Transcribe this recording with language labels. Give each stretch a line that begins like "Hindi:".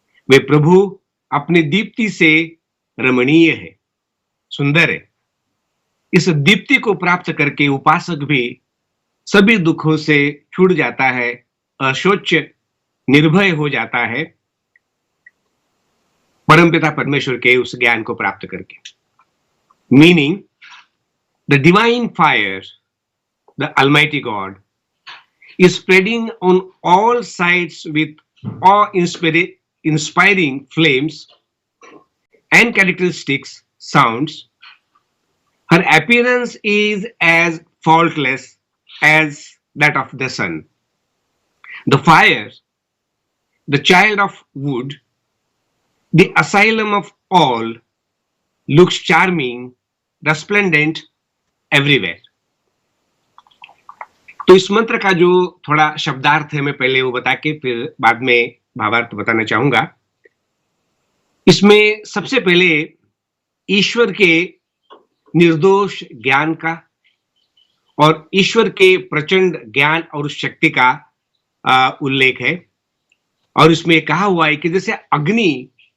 Hindi: वे प्रभु अपनी दीप्ति से रमणीय है, सुंदर है। इस दीप्ति को प्राप्त करके उपासक भी सभी दुखों से छूट जाता है, अशोच निर्भय हो जाता है परमपिता परमेश्वर के उस ज्ञान को प्राप्त करके।
English: Meaning the divine fire, द Almighty God is spreading on all sides with awe-inspiring flames and characteristics sounds. Her appearance is as faultless as that of the sun. The fire, the child of wood, the asylum of all, looks charming, resplendent everywhere.
Hindi: तो इस मंत्र का जो थोड़ा शब्दार्थ है मैं पहले वो बता के फिर बाद में भावार्थ बताना चाहूंगा। इसमें सबसे पहले ईश्वर के निर्दोष ज्ञान का और ईश्वर के प्रचंड ज्ञान और शक्ति का उल्लेख है। और इसमें कहा हुआ है कि जैसे अग्नि